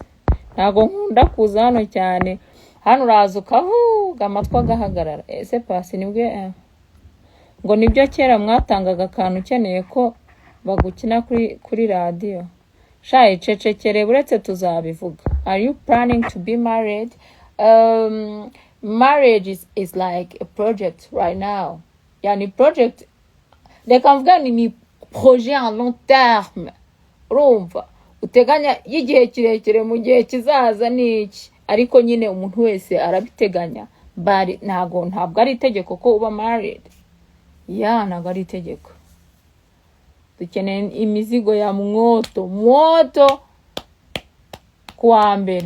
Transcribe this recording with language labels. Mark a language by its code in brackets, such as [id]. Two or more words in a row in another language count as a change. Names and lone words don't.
[rw] Ntago nkunda kuza hano cyane. Hano uraza ukavuga amatwi agahagarara. Ese Paccy nibwe ngo nibyo kera mwatangaga akantu ukeneye ko bagukina kuri radio? Shaye cecekere buretse tuzabivuga. [en] Are you planning to be married? Marriage is like a project right now. [rw] Yani project, reka mvuga ni [fr] projet en long terme. [rw] Urumva uteganya y'igihe kirekire mu gihe kizaza niki, ariko nyine umuntu wese arabiteganya. Bari ntabwo ari itegeko ko uba married. Ntabwo ari itegeko. Dukeneye imizigo ya moto kwa mbere.